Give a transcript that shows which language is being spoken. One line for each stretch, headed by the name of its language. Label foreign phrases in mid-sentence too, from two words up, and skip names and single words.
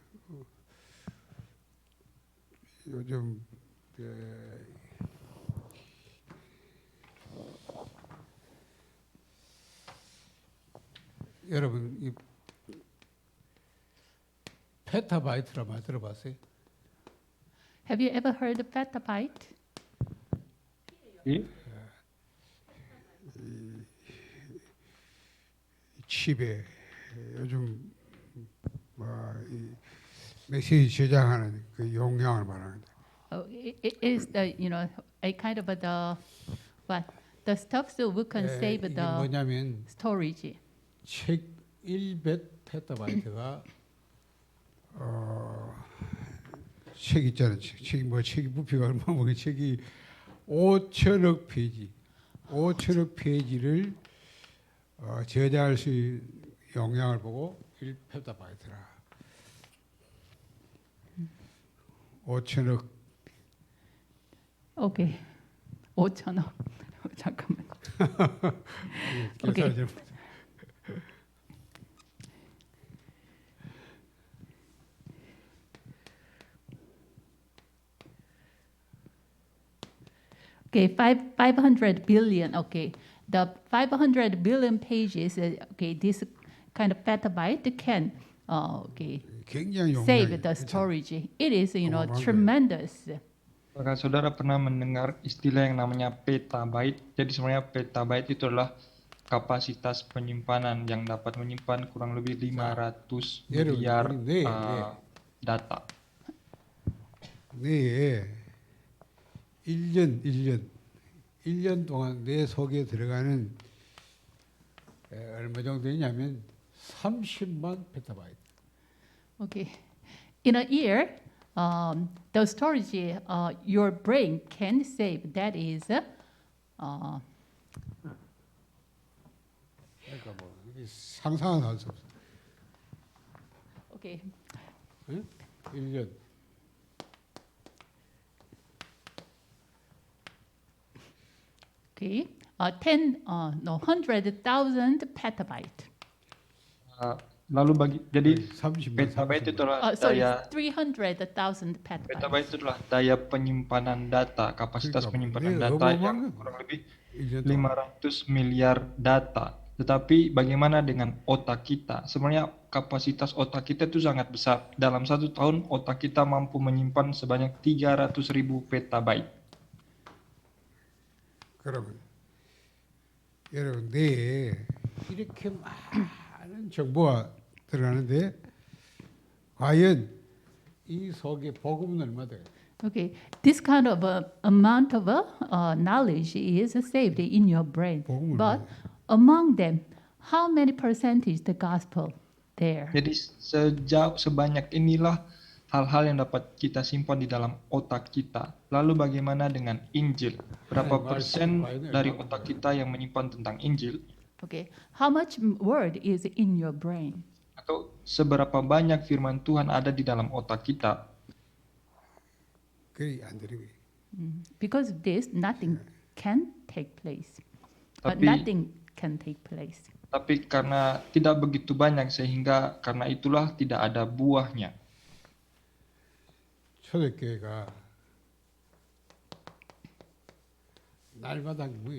Korean: 요즘 여러분 이 페타바이트란 말 들어봤어요?
English: Have you ever heard of petabyte?
Korean: 예? 칩에 요즘 이 메시지 저장하는 그 용량을 말하는데
English: It is the a kind of the stuff so we can save
Korean: 이게
English: the
Korean: 뭐냐면
English: storage.
Korean: 책 100페타바이트가 책 있잖아요. 책이 부피가 얼마 뭐 책이 5천억 페이지, 5천억 페이지를 저장할 수 있는 용량을 보고 1페타바이트라. 5천억. Okay. 5,000원. 잠깐만. 계산을 잘못.
English: Okay, 500 billion. Okay, the 500 billion pages. Okay, this kind of petabyte can
Korean: 굉장히
English: save
Korean: 용량이
English: the
Korean: 그렇죠?
English: storage. It is
Korean: 어마어마한 거예요.
English: tremendous.
Indonesian: Apakah saudara pernah mendengar istilah yang namanya petabyte? Jadi sebenarnya petabyte itu adalah kapasitas penyimpanan yang dapat menyimpan kurang lebih 500 miliar data.
Korean: 네, 1년 동안 내 속에 들어가는 얼마 정도 되냐면 30만 페타바이트.
English: Okay, in a year, the storage your brain can save. That is,
Korean: 그러니까 뭐 이게 상상은 할 수 없어.
English: okay.
Korean: 응? 1년.
English: Okay, 100,000 petabyte.
Indonesian: Lalu jadi
Korean: 30만.
Indonesian: petabyte itu adalah
English: Sorry,
Indonesian: daya
English: 300,000 petabyte.
Indonesian: petabyte itu adalah daya penyimpanan data, kapasitas
Korean: 그러니까
Indonesian: penyimpanan
Korean: 네,
Indonesian: data yang
Korean: 어마어마한
Indonesian: kurang lebih
Korean: 1년 동안.
Indonesian: 500 miliar data. Tetapi bagaimana dengan otak kita? Sebenarnya kapasitas otak kita itu sangat besar. Dalam 1 tahun otak kita mampu menyimpan sebanyak 300.000 petabyte.
Korean: 그러면 여러분 뇌에 이렇게 많은 정보가 들어가는데 과연 이 속에 복음은 얼마 돼요?
English: Okay, this kind of amount of knowledge is saved in your brain.
Korean: 복음을
English: But among them, how many percentage the gospel there?
Indonesian: Jadi sebanyak inilah hal-hal yang dapat kita simpan di dalam otak kita. Lalu bagaimana dengan Injil? Berapa persen dari otak kita yang menyimpan tentang Injil?
English: Okay, how much word is in your brain?
Indonesian: Atau seberapa banyak firman Tuhan ada di dalam otak kita?
Korean: 그게 안 되는 거예요.
English: Because of this, nothing can take place.
Indonesian: Tapi-
English: Nothing can take place.
Indonesian: Tapi karena tidak begitu banyak sehingga karena itulah tidak ada buahnya.
Korean: 초대교회가 날마다 뭐예요?